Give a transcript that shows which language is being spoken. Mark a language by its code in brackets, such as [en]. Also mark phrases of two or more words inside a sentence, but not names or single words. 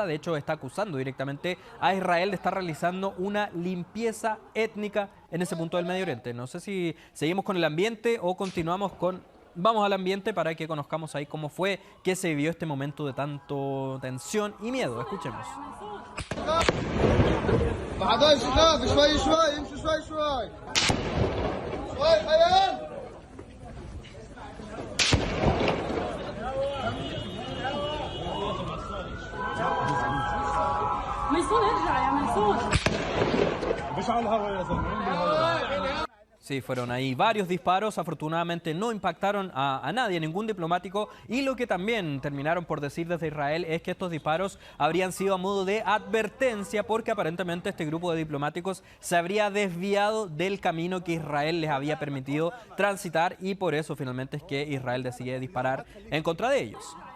[es] De hecho, está acusando directamente a Israel de estar realizando una limpieza étnica en ese punto del Medio Oriente. No sé si seguimos con el ambiente o continuamos con... Vamos al ambiente para que conozcamos ahí cómo fue que se vivió este momento de tanto tensión y miedo. Escuchemos. [ar] بعدين شباب شوي شوي امشوا شوي شوي شوي خيال ميسون ارجع يا ميسون مش على الهوا يا زلمه. [es] Sí, fueron ahí varios disparos, afortunadamente no impactaron a nadie, ningún diplomático, y lo que también terminaron por decir desde Israel es que estos disparos habrían sido a modo de advertencia porque aparentemente este grupo de diplomáticos se habría desviado del camino que Israel les había permitido transitar, y por eso finalmente es que Israel decide disparar en contra de ellos.